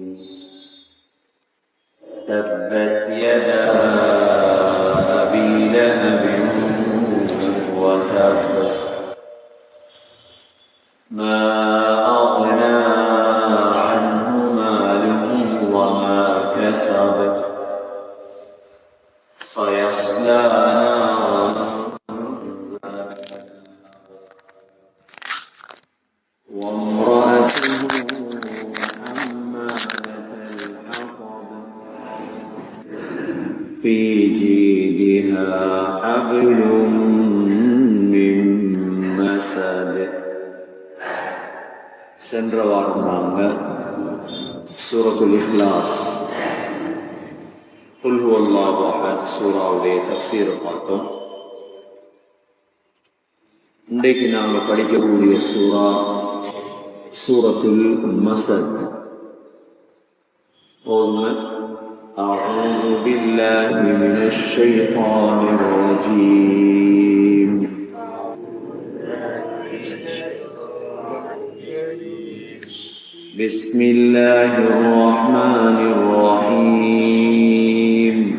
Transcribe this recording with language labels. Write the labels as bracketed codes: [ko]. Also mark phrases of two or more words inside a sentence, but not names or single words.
[ar] تبت يدا أبي لهب وتب ما أغنى عنه ماله وما كسب سيصلى نارا وامرأته حمالة الحطب في جيدها حبل من مسد. [ta] சென்ற வாரம் நாங்கள் சூரத்துல் இஹ்லாஸ் [ar] قل هو الله أحد [ta] சூராவுடைய தஃப்சீரை பார்த்தோம். இன்றைக்கு நாங்கள் படிக்கக்கூடிய சூரா சூரத்துல் மஸத். [ar] أعوذ بالله من الشيطان الرجيم. بسم الله الرحمن الرحيم.